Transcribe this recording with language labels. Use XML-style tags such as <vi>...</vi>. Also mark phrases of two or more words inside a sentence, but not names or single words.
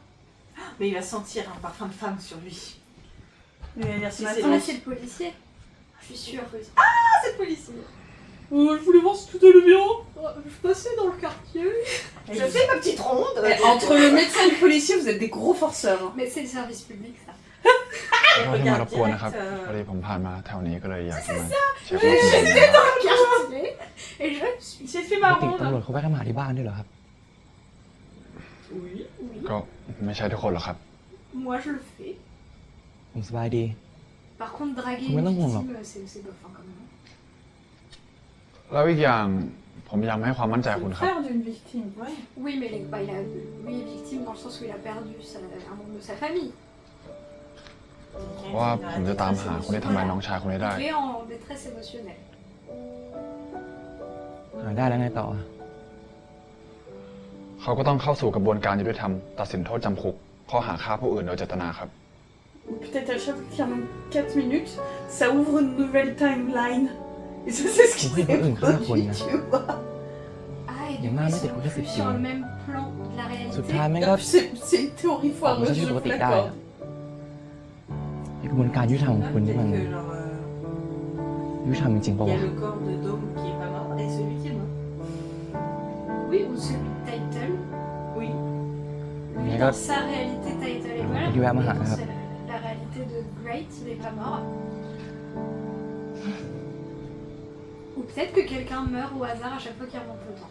<fr>Mais il va sentir un parfum de femme sur lui. Il va dire ce Si, matin. c'est Ah, c'est le policier. Je suis sûre. Ah, c'est le policier. Je voulais voir si tout allait bien. Je passais dans le quartier. Je fais ma petite ronde. Entre le médecin et le policier vous êtes des gros forceurs. Hein. Mais c'est le service public, ça.</fr> <th>ขอโทษที่มารบกวนนะครับ พอดีผมผ่านมาแถวนี้ก็เลยอยากจะมาใช้ความคิดเห็นนะครับ</th> <fr>Quartier. Et je suis... J'ai fait ma</fr> <th>ปกติ</th> <fr>ronde.</fr> <th>ตำรวจเขาแวะกันมาหาที่บ้านด้วยเหรอครับ</th> <fr>Oui.</fr> <th>ก็ไม่ใช่ทุกคนหรอกครับ</th> <fr>Moi, je le fais.</fr> <th>ผมสบายดี</th> <fr>Par contre, draguer Mais une non, non, victime, c'est bof hein, quand même.</fr> <th>แล้วอีกอย่างผมยังไม่ให้ความมั่นใจคุณครับ</th> <fr>Frère d'une victime. Ouais. Oui, mais il est victime dans le sens où il a perdu un membre de sa famille.</fr> <th>เพราะว่าผมจะตามหาคนที่ทำร้ายน้องชายคนนี้ได้</th> <fr>Il est en détresse émotionnelle.</fr> <th>หาได้แล้วไงต่อ เขาก็ต้องเข้าสู่กระบวนการยุติธรรมตัดสินโทษจำคุกข้อหาฆ่าผู้อื่นโดยเจตนาครับ</th> <fr>Peut-être à chaque fois qu'il y en a 4 minutes, ça ouvre une nouvelle timeline. Et ça c'est ce qui Oui, s'est oui, produit, oui. tu vois. Ah, et Il y en du a coup, un ils autre sont qui est plus plus sur le petit. même plan de la</fr> <th>สุด</th> <fr>réalité.</fr> <th>ท้ายแม่งก็</th> <fr>C'est une théorie</fr> <th>ออกมา</th> <fr>foireuse,</fr> <th>ใช้ชีวิต</th> <fr>je</fr> <th>ปก</th> <fr>vous</fr> <th>ติได้</th> <fr>l'accorde.</fr> <th>อะไอ้กระบวนการยุติธรรมของคุณนี่มัน</th> <fr>Peut-être que genre,</fr> <th>ยุติธรรมจริงๆ</th> <fr>il</fr> <th>ป่าว</th> <fr>y a</fr> <th>วะ</th> <fr>le corps de Dome qui est pas mort et celui qui est mort. Oui, ou celui de Title. Oui. Lui, Mais dans là- sa réalité, Title est mort. Il lui a Mais marre, dans hein. la réalité de Great, il est pas mort. Ou peut-être que quelqu'un meurt au hasard à chaque fois qu'il remonte le temps.</fr>